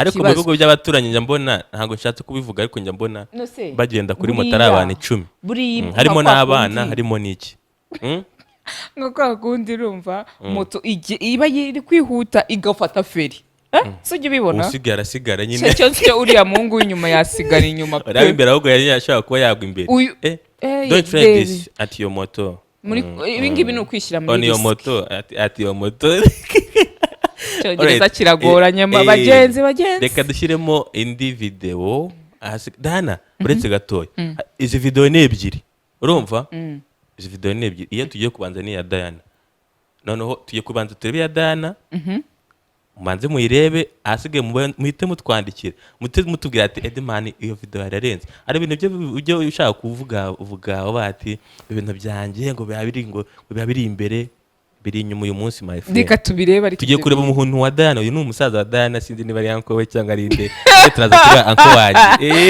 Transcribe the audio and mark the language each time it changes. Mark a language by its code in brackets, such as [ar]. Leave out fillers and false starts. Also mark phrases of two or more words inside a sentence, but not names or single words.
[rw] ariko mu bihugu by'abaturanyi njya mbona ntabwo nshatse kubivuga ariko njya mbona bagenda kuri moto ari abantu 10 harimo n'abana harimo n'iki nko kwa kundi urumva moto iba iri kwihuta igafata feri so ujya ubibona usigara nyine cyo uriya muhungu w'inyuma yasigara inyuma uraba imbere ahubwo yari yashaka kuba yagwa imbere [en] don't try this at your moto [rw] ibi ngibi ni ukwishyira muri [en] on your moto at your moto [rw] cyongereza kiragoranye bagenzi reka dushyiremo indi video Dana uretse gatoya izi video ni ebyiri urumva izi video ni ebyiri iyo tugiye kubanza ni ya Diana noneho tugiye kubanza turebe ya Diana mubanze muyirebe ahasigaye muhite mutwandikira mutubwira ati Edman iyo video yararenze ari ibintu byo ushaka kuvuga bati ibintu byanjye ngo biba biri imbere biri inyuma uyu munsi [en] my friend [rw] reka tubireba ariko tugiye kureba umuntu wa Diana uyu ni umusaza wa Diana sinzi niba ari uncle we cyangwa ari inde turaza kuba uncle waje